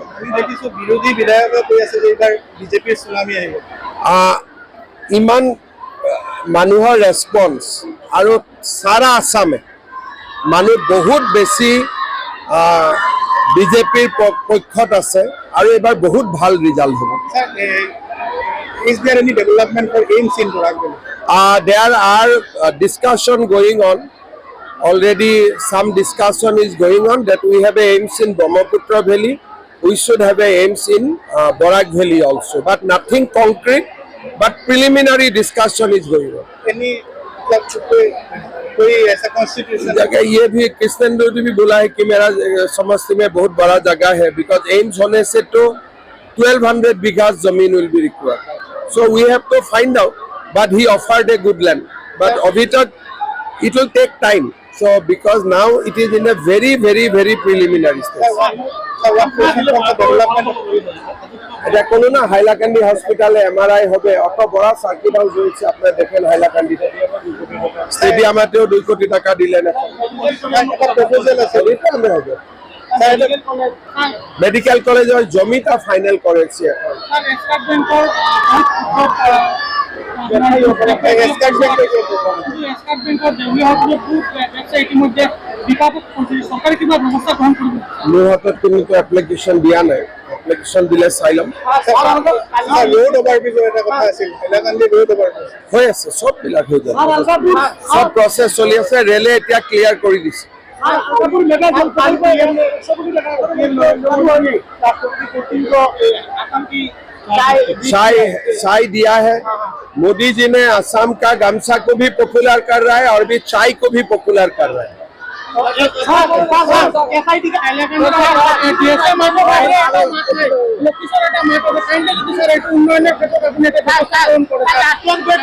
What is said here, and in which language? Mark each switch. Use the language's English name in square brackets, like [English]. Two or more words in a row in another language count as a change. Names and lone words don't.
[Assamese] আমি দেখিছোঁ বিৰোধী বিধায়কে কৈ আছে যে এইবাৰ বিজেপিৰ চুনামি আহিব। ইমান মানুহৰ ৰেছপন্স আৰু সারা আসামে মানুহ বহুত বেছি বিজেপিৰ পক্ষত আছে আৰু এবাৰ বহুত ভাল ৰিজাল্ট হ'ব। [English] Is there any development for AIMS in Borak Valley? There are discussion going on. Already some discussion is going on that we have a AIMS in Brahmaputra Valley. We should have a AIMS in Borak Valley also, but nothing concrete. But preliminary discussion is going on. [Hindi] Any कोई ऐसा कॉन्स्टिट्यूशन जगह ये भी कृष्णेंद्र जी भी बोला है कि मेरा समस्ती में बहुत बड़ा जगह है, बिकॉज एम्स होने से तो 1200 बीघा जमीन [English] will be required. So we have to find out, but he offered a good land. But [Hindi] अभी तक [English] it will take time. So because now it is in a very preliminary stage. [Bangla] এটা কোনো না হাইলাকান্দি হসপিটালে MRI হবে, অত বড় সার্কিট হাউস হয়েছে আপনারা দেখেন হাইলাকান্দিতে। স্টেডিয়ামেতেও 2 কোটি টাকা দিলেন এখন। প্রপোজাল আছে রিটার্নে হবে। মেডিকেল কলেজের জমিটা ফাইনাল করেছি এখন। [Assamese] মোৰ হাতত কিন্তু এপ্লিকেশ্যন দিয়া নাই। এপ্লিকেশ্যন দিলে চাই ল'ম। [English] road overbridge [Assamese] এটা কথা আছিল, হাইলাকান্দি [English] road overbridge [Assamese] হৈ আছে, সববিলাক হৈ যাব। সব প্ৰচেছ চলি আছে। ৰেলে এতিয়া ক্লিয়াৰ কৰি দিছে। [Hindi] चाय दिया है। मोदी जी ने असम का गमछा को भी पॉपुलर कर रहा है और भी चाय को भी पॉपुलर कर रहा है।